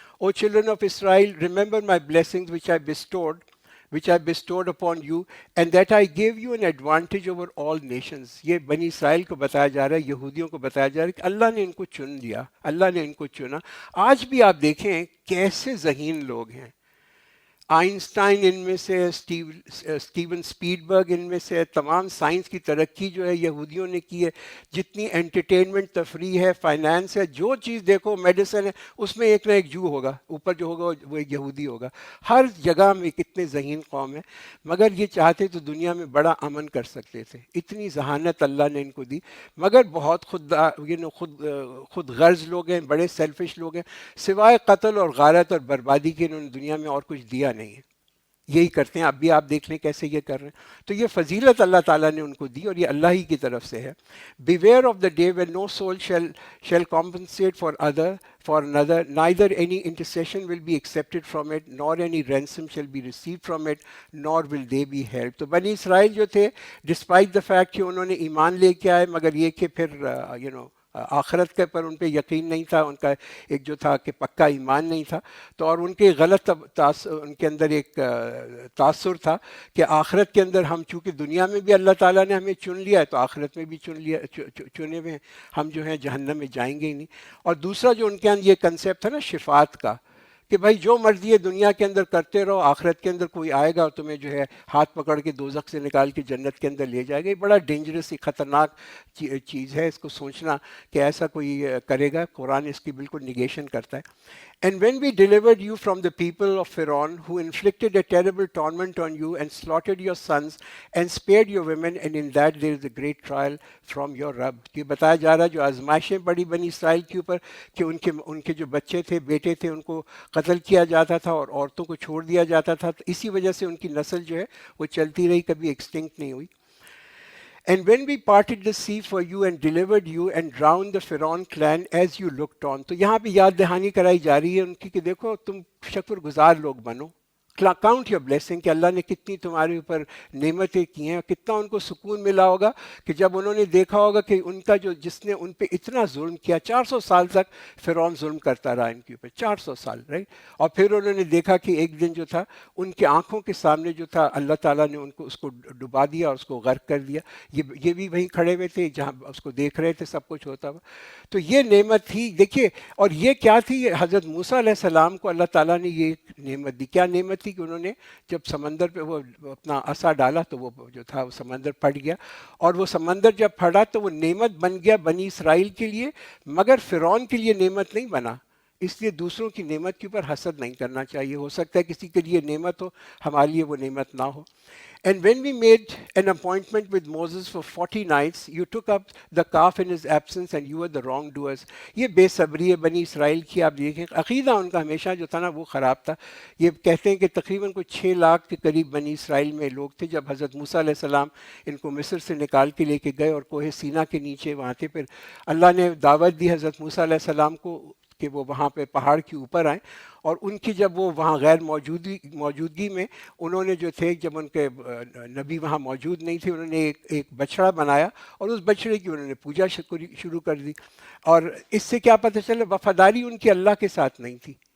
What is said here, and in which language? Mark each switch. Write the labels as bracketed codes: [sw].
[en] O children of Israel, remember my blessings which I bestowed upon you, and that I gave you an advantage over all nations. [ur] یہ بنی اسرائیل کو بتایا جا رہا ہے, یہودیوں کو بتایا جا رہا ہے کہ اللہ نے ان کو چن لیا, اللہ نے ان کو چنا. آج بھی آپ دیکھیں کیسے ذہین لوگ ہیں. آئنسٹائن ان میں سے, اسٹیون اسپیڈبرگ ان میں سے, تمام سائنس کی ترقی جو ہے یہودیوں نے کی ہے. جتنی انٹرٹینمنٹ, تفریح ہے, فائنانس ہے, جو چیز دیکھو, میڈیسن ہے, اس میں ایک نہ ایک جو ہوگا, اوپر جو ہوگا وہ ایک یہودی ہوگا. ہر جگہ میں کتنے ذہین قوم ہے, مگر یہ چاہتے تو دنیا میں بڑا امن کر سکتے تھے. اتنی ذہانت اللہ نے ان کو دی, مگر بہت خود غرض لوگ ہیں, بڑے سیلفش لوگ ہیں. سوائے قتل اور غارت اور بربادی کے انہوں نے دنیا میں اور کچھ دیا نہیں ہے. یہی کرتے ہیں اب بھی, آپ دیکھ لیں کیسے یہ کر رہے ہیں. تو یہ فضیلت اللہ تعالیٰ نے ان کو دی, اور یہ اللہ ہی کی طرف سے ہے. [en] Beware of the day when no soul shall compensate for another, neither any intercession will be accepted from it, nor any ransom shall be received from it, nor will they be held. [ur] تو بنی اسرائیل جو تھے, [en] despite the fact [ur] کہ انہوں نے ایمان لے کے آئے, مگر یہ کہ پھر آخرت کے پر ان پہ یقین نہیں تھا, ان کا ایک جو تھا کہ پکا ایمان نہیں تھا. تو اور ان کے غلط ان کے اندر ایک تاثر تھا کہ آخرت کے اندر ہم چونکہ دنیا میں بھی اللہ تعالیٰ نے ہمیں چن لیا ہے, تو آخرت میں بھی چنے ہوئے ہیں, ہم جو ہیں جہنم میں جائیں گے ہی نہیں. اور دوسرا جو ان کے اندر یہ کنسیپٹ تھا نا شفاعت کا, کہ بھائی جو مرضی ہے دنیا کے اندر کرتے رہو, آخرت کے اندر کوئی آئے گا اور تمہیں جو ہے ہاتھ پکڑ کے دوزخ سے نکال کے جنت کے اندر لے جائے گا. یہ بڑا ڈینجرس, خطرناک چیز ہے اس کو سوچنا کہ ایسا کوئی کرے گا. قرآن اس کی بالکل نگیشن کرتا ہے. [en] And when we delivered you from the people of Pharaoh, who inflicted a terrible torment on you and slaughtered your sons and spared your women, and in that there is a great trial from your Rabb. [ur] یہ بتایا جا رہا ہے جو آزمائشیں پڑی بنی اسرائیل کے اوپر کہ ان کے جو بچے تھے, بیٹے تھے, ان کو قتل کیا جاتا تھا اور عورتوں کو چھوڑ دیا جاتا تھا. تو اسی وجہ سے ان کی نسل جو ہے وہ چلتی رہی, کبھی ایکسٹنکٹ نہیں ہوئی. [en] And when we parted the sea for you and delivered you and drowned the Pharaoh clan as you looked on. [ur] تو یہاں پہ یاد دہانی کرائی جا رہی ہے ان کی کہ دیکھو تم شکر گزار لوگ بنو. [en] count your blessing [ur] کہ اللہ نے کتنی تمہارے اوپر نعمتیں کی ہیں, اور کتنا ان کو سکون ملا ہوگا کہ جب انہوں نے دیکھا ہوگا کہ ان کا جس نے ان پہ اتنا ظلم کیا, 400 سال تک فرعون ظلم کرتا رہا ان کے اوپر, 400 سال, رائٹ. اور پھر انہوں نے دیکھا کہ ایک دن جو تھا ان کی آنکھوں کے سامنے جو تھا اللہ تعالیٰ نے ان کو اس کو ڈبا دیا اور اس کو غرق کر دیا. یہ بھی وہیں کھڑے ہوئے تھے جہاں اس کو دیکھ رہے تھے سب کچھ ہوتا ہوا. تو یہ نعمت تھی, دیکھیے. اور یہ کیا تھی, حضرت موسیٰ علیہ السلام کو اللہ تعالیٰ نے یہ نعمت دی. کیا نعمت تھی کہ انہوں نے جب سمندر پہ وہ اپنا عصا ڈالا تو وہ جو تھا وہ سمندر پھٹ گیا, اور وہ سمندر جب پھٹا تو وہ نعمت بن گیا بنی اسرائیل کے لیے, مگر فرعون کے لیے نعمت نہیں بنا. اس لیے دوسروں کی نعمت کے اوپر حسد نہیں کرنا چاہیے. ہو سکتا ہے کسی کے لیے نعمت ہو, ہمارے لیے وہ نعمت نہ ہو. [en] And when we made an appointment with Moses for 40 nights, you took up the calf in his absence and you were the wrongdoers. [ur] یہ بے صبری ہے بنی اسرائیل کی. آپ دیکھیں عقیدہ ان کا ہمیشہ جو تھا نا وہ خراب تھا. یہ کہتے ہیں کہ تقریباً کوئی 6 لاکھ کے قریب بنی اسرائیل میں لوگ تھے جب حضرت موسیٰ علیہ السلام ان کو مصر سے نکال کے لے کے گئے, اور کوہ سینا کے نیچے وہاں تھے. پھر اللہ نے دعوت دی حضرت موسیٰ علیہ السلام کو کہ وہ وہاں پہ پہاڑ کے اوپر آئیں, اور ان کی جب وہ وہاں غیر موجودگی میں انہوں نے جو تھے, جب ان کے نبی وہاں موجود نہیں تھے, انہوں نے ایک بچڑا بنایا اور اس بچڑے کی انہوں نے پوجا شروع کر دی. اور اس سے کیا پتہ چلا, وفاداری ان کی اللہ کے ساتھ نہیں تھی,